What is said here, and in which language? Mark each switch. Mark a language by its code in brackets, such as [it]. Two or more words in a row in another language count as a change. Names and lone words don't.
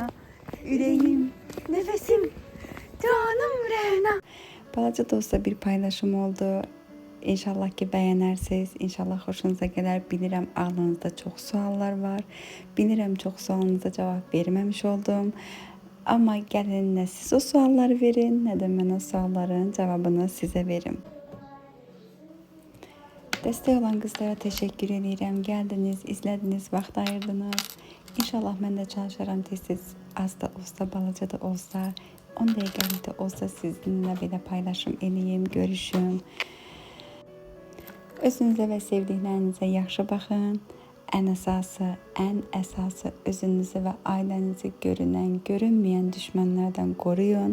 [tr] Yüreğim, nefesim, canım Rena. [az] Balaca da olsa bir paylaşım oldu. [tr] İnşallah ki beğenirsiniz. İnşallah hoşunuza gelir. [az] Bilirəm ağlınızda çok suallar var. [tr] Bilirəm çok sualınıza cevap vermemiş oldum. [az] Ama gəlin nə siz o sualları verin, nə də mən o sualların [tr] cevabını size verim. Destek olan kızlara teşekkür edirəm. Geldiniz, izlediniz, [az] vaxt ayırdınız. İnşallah mən də çalışaram tez-tez, az da olsa, balaca da olsa, 10 dəqiqəlik də olsa sizinlə belə paylaşım eləyim, görüşüm. Özünüzə və sevdiklərinizə yaxşı baxın. Ən əsası özünüzü və ailənizi görünən, görünməyən düşmənlərdən qoruyun.